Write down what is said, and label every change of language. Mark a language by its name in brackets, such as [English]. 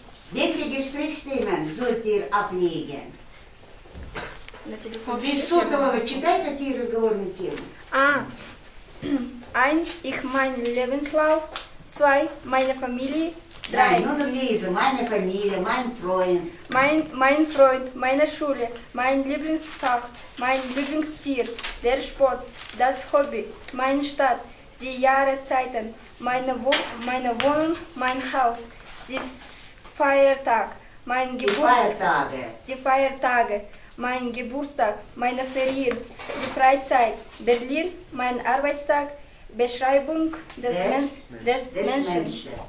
[German] Welche Gesprächsthemen sollt ihr ablegen? [Russian] На телефон. Без сотового читай, какие разговорные темы. [German] Eins, ich mein Lebenslauf. 2, meine Familie. 3, Ну, lese, meine Familie, mein Freund. mein Freund, meine Schule, mein Lieblingsfach, mein Lieblingstier, der Sport, das Hobby, meine Stadt, die Jahreszeiten, meine Wohnung, mein Haus, die Feiertag, mein Geburtstag, die Feiertage, mein Geburtstag, meine Ferien, die Freizeit, Berlin, mein Arbeitstag, Beschreibung des Menschen.